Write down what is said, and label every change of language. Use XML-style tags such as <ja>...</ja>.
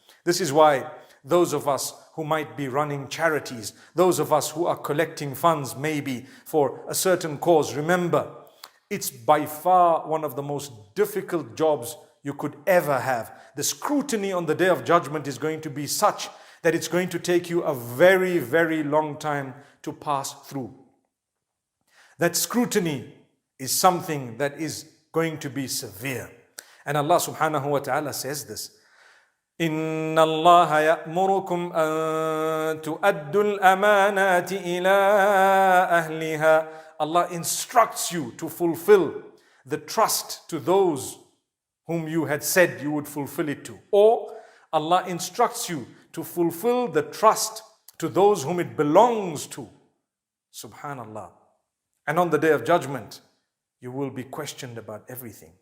<en>This is why those of us who might be running charities, those of us who are collecting funds maybe for a certain cause, remember, it's by far one of the most difficult jobs you could ever have. The scrutiny on the Day of Judgment is going to be such that it's going to take you a very, very long time to pass through. That scrutiny is something that is going to be severe. And Allah subhanahu wa ta'ala says this,</en> <ar>إِنَّ اللَّهَ يَأْمُرُكُمْ أَن تُؤَدُّوا الْأَمَانَاتِ إِلَىٰ أَهْلِهَا.</ar> <en>Allah instructs you to fulfill the trust to those whom you had said you would fulfill it to. Or Allah instructs you to fulfill the trust to those whom it belongs to. Subhanallah. And on the Day of Judgment, you will be questioned about everything.</en>